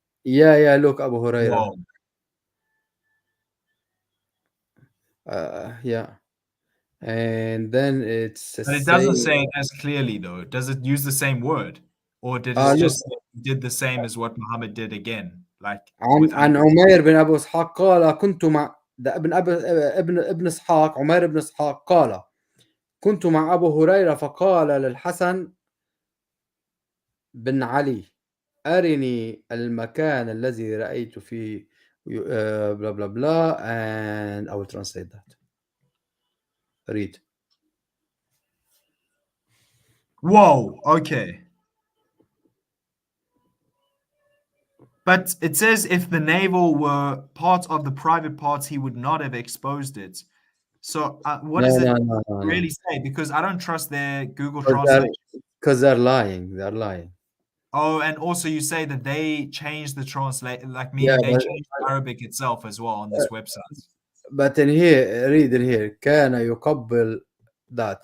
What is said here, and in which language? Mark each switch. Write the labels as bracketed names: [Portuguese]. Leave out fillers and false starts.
[English] Yeah, look, Abu Huraira. Whoa. Yeah. And then it's But it doesn't say it as clearly though. Does it use the same word? Or did it just say he did the same as what Muhammad did again? Like [Arabic] عن عمير بن أبو إسحاق قال كنت مع ده ابن إسحاق, عمير بن إسحاق قال كنت مع أبو هريرة فقال للحسن بن علي أرني المكان الذي رأيت فيه [English] blah blah blah, and I will translate that. Read. Whoa, okay. But it says if the navel were part of the private parts, he would not have exposed it. So what does it really say? Because I don't trust their Google Translate. Because they're lying. Oh, and also you say that they changed the translate, like meaning they changed Arabic itself as well on this website. But in here, read in here. [Arabic] كان يقبل [English] that.